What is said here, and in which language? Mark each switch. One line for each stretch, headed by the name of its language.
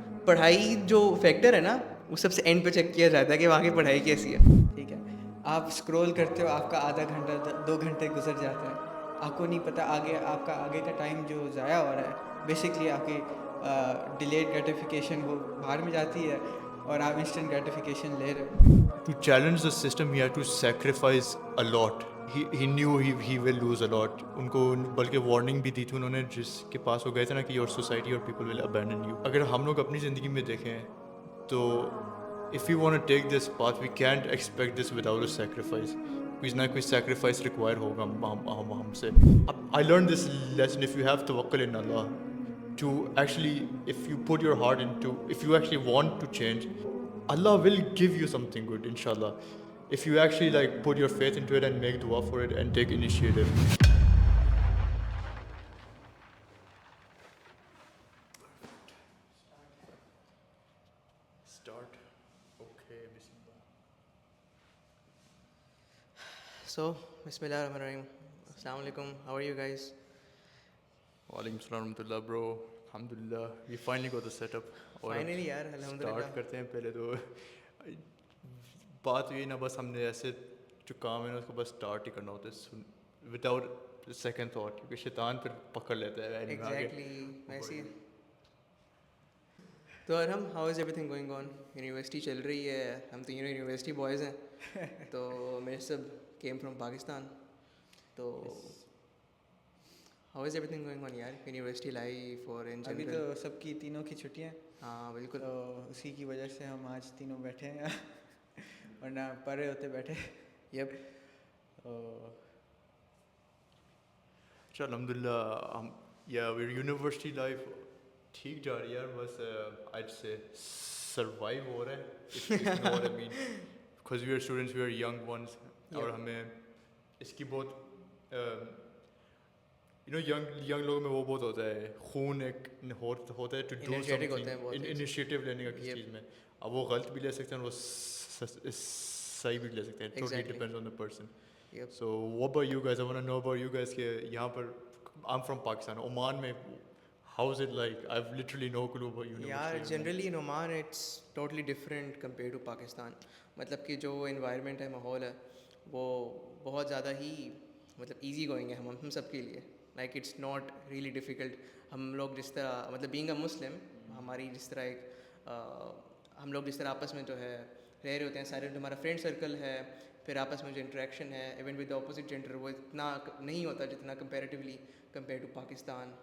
Urdu: پڑھائی جو فیکٹر ہے نا، وہ سب سے اینڈ پہ چیک کیا جاتا ہے کہ وہاں کی پڑھائی کیسی ہے. ٹھیک ہے، آپ اسکرول کرتے ہو، آپ کا آدھا گھنٹہ 2 گھنٹے گزر جاتے ہیں، آپ کو نہیں پتہ آگے آپ کا آگے کا ٹائم جو ضائع ہو رہا ہے. بیسکلی آپ کی ڈیلیڈ گریٹیفیکیشن وہ باہر میں جاتی ہے اور آپ انسٹنٹ گریٹیفیکیشن لے رہے ہو.
English: To challenge the system, he had to sacrifice a lot. He knew he will lose a lot.
Urdu: ان کو بلکہ وارننگ بھی دی تھی انہوں نے جس کے پاس ہو گئے تھے نا کہ
English: your society or people will abandon you.
Urdu: اگر ہم لوگ اپنی زندگی میں دیکھیں تو
English: if we want to take this path, we can't expect this without a sacrifice.
Urdu: کوئی نہ کوئی sacrifice require ہوگا ہم سے.
English: I learned this lesson: if you have tawakkul in Allah, to actually, if you put your heart into, if you actually want to change, Allah will give you something good, inshallah. If you actually like put your faith into it and make dua for it and take initiative. Start. Okay, bismillah.
Arabic: سو بسم اللہ الرحمن الرحیم. السلام علیکم.
English: How are you guys?
Arabic: وعلیکم السلام ورحمۃ اللہ برو.
English: الحمدللہ we finally got the setup.
Urdu: اور فائنلی یار الحمد للہ. اسٹارٹ کرتے ہیں. پہلے تو بات ہوئی نا، بس ہم نے ایسے جو کام ہے نا اس کو بس اسٹارٹ ہی کرنا ہوتا ہے
English: without second thought,
Urdu: کیونکہ شیطان پھر پکڑ لیتا ہے.
English: exactly
Urdu: ویسے. تو ارحم،
English: How is everything going on?
Urdu: University چل رہی ہے، ہم تینوں یونیورسٹی بوائز ہیں، تو میرے سب
English: Came from Pakistan. تو how is everything going on یار؟ University life اور ان
Urdu: ابھی
English: General.
Urdu: تو سب کی تینوں کی چھٹیاں، ہاں بالکل. تو اسی کی وجہ سے ہم آج تینوں بیٹھے ہیں ورنہ پڑھ رہے ہوتے بیٹھے.
English: Yep.
Urdu: اچھا الحمدللہ. ہم یا یونیورسٹی لائف ٹھیک جا رہی ہے یار، بس آج سے سروائیو ہو رہا ہے.
English: if you know what I mean. Because we are students, we are young ones.
Urdu: اور ہمیں اس کی بہت ینگ لوگوں میں وہ بہت ہوتا ہے، خون ایک ہوتا ہے
English: to do something,
Urdu: انیشیٹو لینے کا کسی چیز میں. اب وہ غلط بھی لے سکتے ہیں اور وہ صحیح بھی لے سکتے ہیں.
English: Totally depends on the person. So what about you guys? I want to know about you guys
Urdu: کہ یہاں پر
English: I'm from Pakistan. Oman میں how is it like? I've literally no clue about university. یار generally in Oman it's totally different compare to Pakistan.
Urdu: مطلب کہ جو environment ہے، ماحول ہے، وہ بہت زیادہ ہی مطلب
English: easy going
Urdu: ہے ہم سب کے لیے.
English: Like it's not really difficult.
Urdu: ہم لوگ جس طرح مطلب
English: being a Muslim,
Urdu: ہماری جس طرح ایک ہم لوگ جس طرح آپس میں جو ہے رہ رہے ہوتے ہیں، سارے جو ہمارا فرینڈ سرکل ہے، پھر آپس میں جو انٹریکشن ہے
English: even with opposite gender,
Urdu: وہ اتنا نہیں ہوتا جتنا
English: Comparatively compare to Pakistan.